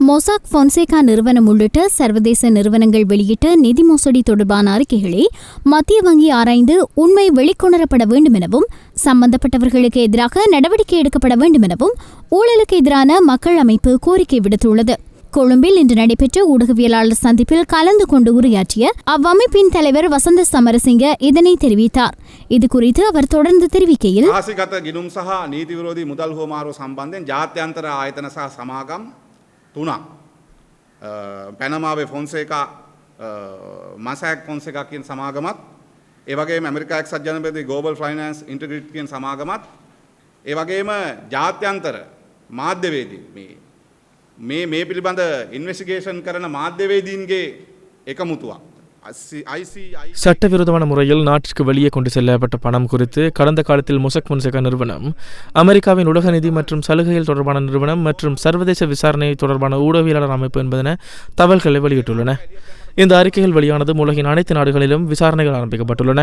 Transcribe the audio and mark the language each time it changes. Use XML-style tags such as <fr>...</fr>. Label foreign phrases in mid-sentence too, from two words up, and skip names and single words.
<ta>மொசாக் பொன்சேகா நிறுவனம் உள்ளிட்ட சர்வதேச நிறுவனங்கள் வெளியிட்ட நிதி மோசடி தொடர்பான அறிக்கைகளை மத்திய வங்கி ஆராய்ந்து உண்மை வெளிக்கொணரப்பட வேண்டும் எனவும் சம்பந்தப்பட்டவர்களுக்கு எதிராக நடவடிக்கை எடுக்கப்பட வேண்டும் எனவும் ஊழலுக்கு எதிரான மக்கள் அமைப்பு கோரிக்கை விடுத்துள்ளது. கொழும்பில் இன்று நடைபெற்ற ஊடகவியலாளர் சந்திப்பில் கலந்து கொண்டு உரையாற்றிய அவ்வமைப்பின் தலைவர் வசந்த சமரசிங்க இதனை தெரிவித்தார். இதுகுறித்து அவர் தொடர்ந்து தெரிவிக்கையில்,</ta> <si>තුනක් පැනමාවේ ෆොන්සේකා මසැක් ෆොන්සේකා කියන සමාගමත් ඒ වගේම ඇමරිකා එක්සත් ජනපදයේ ග්ලෝබල් ෆයිනෑන්ස් ඉන්ටිග්‍රිටි කියන සමාගමත් ඒ වගේම ජාත්‍යන්තර මාධ්‍යවේදී මේ පිළිබඳ ඉන්වෙස්ටිගේෂන් කරන මාධ්‍යවේදීන්ගේ එකමුතුවක්</si> <ta>சட்டவிரோதமான முறையில் நாட்டிற்கு வெளியே கொண்டு செல்லப்பட்ட பணம் குறித்து கடந்த காலத்தில் மொசாக் பொன்சேகா நிறுவனம், அமெரிக்காவின் உலக நிதி மற்றும் சலுகைகள் தொடர்பான நிறுவனம் மற்றும் சர்வதேச விசாரணை தொடர்பான ஊடகவியலாளர் அமைப்பு என்பதென தகவல்களை வெளியிட்டுள்ளன. இந்த அறிக்கைகள் வெளியானது உலகின் அனைத்து நாடுகளிலும் விசாரணைகள் ஆரம்பிக்கப்பட்டுள்ளன.</ta>